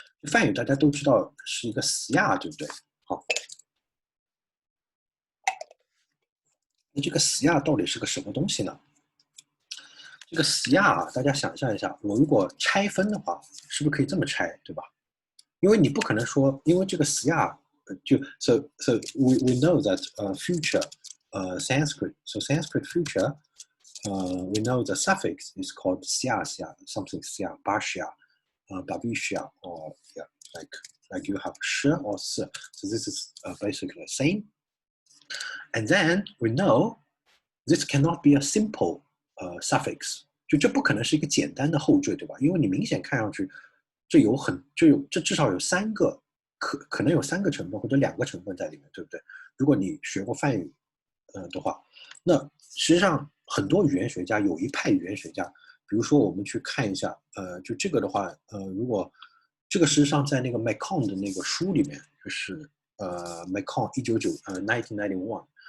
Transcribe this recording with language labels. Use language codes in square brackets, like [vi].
[zh] 梵语大家都知道是一个死亚，对不对？好，那这个死亚到底是个什么东西呢？这个死亚啊，大家想象一下，我如果拆分的话，是不是可以这么拆，对吧？因为你不可能说，因为这个死亚 [en] so we know that future Sanskrit future we know the suffix is called xia something xia bashya bavishya or yeah like you have sh or s, so this is basically the same. And then we know this cannot be a simple suffix， [zh] 就这不可能是一个简单的后缀，对吧？因为你明显看上去这至少有3个可能有3个成分或者2个成分在里面，对不对？如果你学过梵语的话，那实际上很多语言学家有一派语言学家，比如说我们去看一下，就这个的话，如果这个实际上在那个 Macon 的那个书里面，就是Macon 1991。